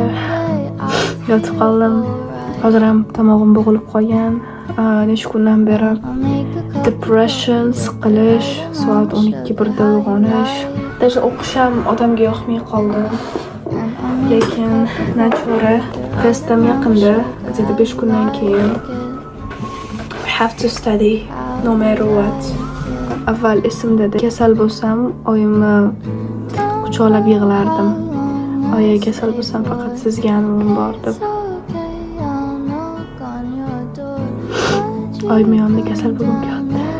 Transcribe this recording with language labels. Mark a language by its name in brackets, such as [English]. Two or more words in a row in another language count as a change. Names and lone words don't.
[Uzbek] Yotib qoldim. Hozir ham tomog'im bo'g'ilib qolgan. Necha kundan beri depression, siqilish, soat 12:00 uyg'onish. Даже o'qish ham odamga yoqmay qoldi. Lekin nachora testim yaqinda, [English] где-то [Uzbek] 5 kundan keyin [English] have to study no matter what. [Uzbek] Avval esimda kasal bo'lsam, oyimni quchoqlab yig'lardim. Oyi kasal bo'lsam faqat sizga anomim bor deb. Oyim yonida kasal bo'lib yotdi.